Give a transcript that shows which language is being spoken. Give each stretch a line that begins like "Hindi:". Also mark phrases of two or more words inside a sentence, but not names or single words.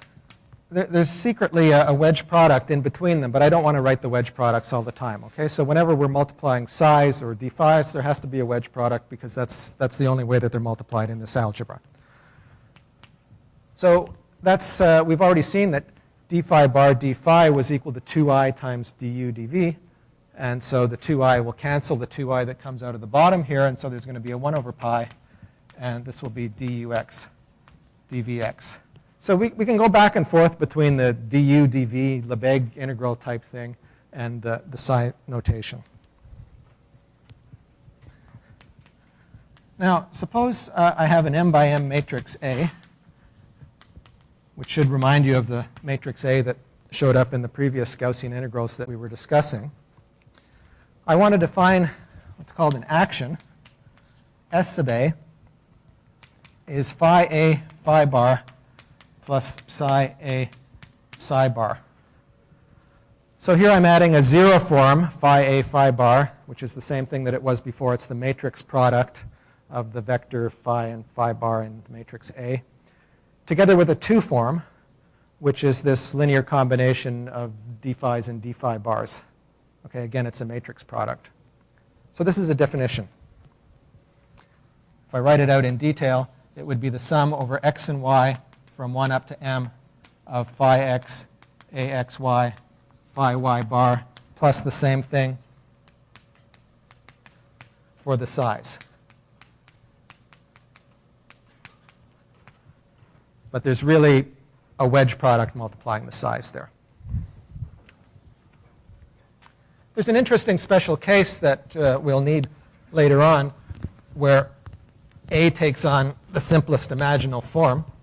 English: There's secretly a wedge product in between them, but I don't want to write the wedge products all the time. Okay, so whenever we're multiplying psi's or d phi's, there has to be a wedge product because that's the only way that they're multiplied in this algebra. So that's we've already seen that d phi bar d phi was equal to 2i times du dv, and so the 2i will cancel the 2i that comes out of the bottom here, and so there's going to be a 1 over pi, and this will be dux dvx. So we can go back and forth between the du, dv, Lebesgue integral type thing and the psi notation. Now, suppose I have an m by m matrix A, which should remind you of the matrix A that showed up in the previous Gaussian integrals that we were discussing. I want to define what's called an action. S sub A is phi A phi bar plus psi A psi bar. So here I'm adding a 0 form, phi A phi bar, which is the same thing that it was before. It's the matrix product of the vector phi and phi bar in the matrix A, together with a 2 form, which is this linear combination of d phi's and d phi bars. Okay, again, it's a matrix product. So this is a definition. If I write it out in detail, it would be the sum over x and y from 1 up to m of phi x, axy, phi y bar, plus the same thing for the size. But there's really a wedge product multiplying the size there. There's an interesting special case that we'll need later on where A takes on the simplest imaginable form.